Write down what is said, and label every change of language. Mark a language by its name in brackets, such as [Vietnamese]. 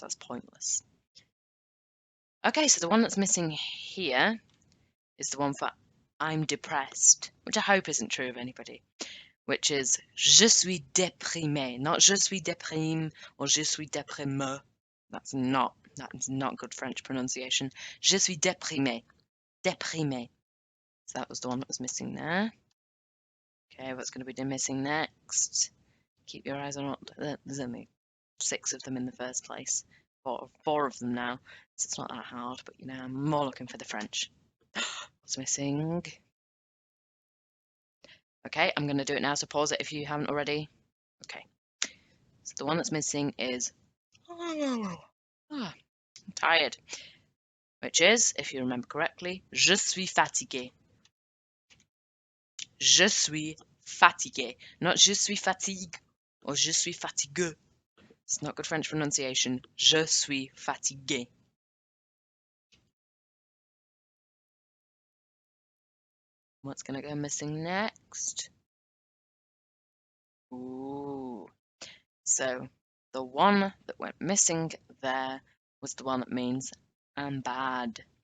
[English] That's pointless. Okay, so the one that's missing here is the one for I'm depressed, which I hope isn't true of anybody, which is [French] je suis déprimé, [English] not [French] je suis déprime [English] or je suis déprimé. That's not good French pronunciation. [French] Je suis déprimé, déprimé. [English] So that was the one that was missing there. Okay, what's going to be missing next? Keep your eyes on there's only 6 of them in the first place. Four of them now, so it's not that hard, but you know, I'm more looking for the French. What's missing? Okay, I'm going to do it now, so pause it if you haven't already. Okay, so the one that's missing is I'm tired, which is, if you remember correctly, [French] je suis fatigué. Je suis fatigué, [English] not [French] je suis fatigue [English] or je suis fatigué. It's not good French pronunciation. [French] Je suis fatigué. [English] What's going to go missing next? Ooh. So the one that went missing there was the one that means I'm bad.